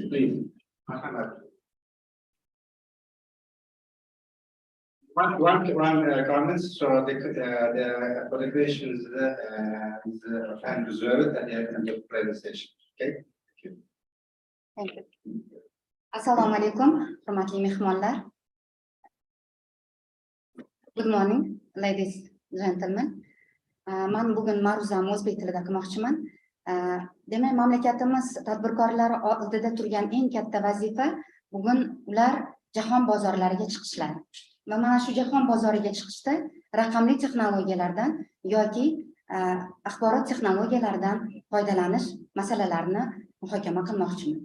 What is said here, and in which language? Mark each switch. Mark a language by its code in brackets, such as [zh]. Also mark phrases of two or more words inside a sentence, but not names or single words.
[en] Please, Muhammad. One comments. So for the questions is time reserved at the end of the presentation. Okay. Thank you. [uz] Assalomu alaykum, hurmatli mehmonlar. [en] Good morning, ladies and gentlemen. [uz] Men bugun ma'ruzamni o'zbek tilida qilmoqchiman. Demak, mamlakatimiz tadbirkorlari oldida turgan eng katta vazifa bugun ular jahon bozorlariga chiqishlari. Va mana shu jahon bozoriga chiqishda raqamli texnologiyalardan yoki axborot texnologiyalaridan foydalanish masalalarini muhokama qilmoqchiman.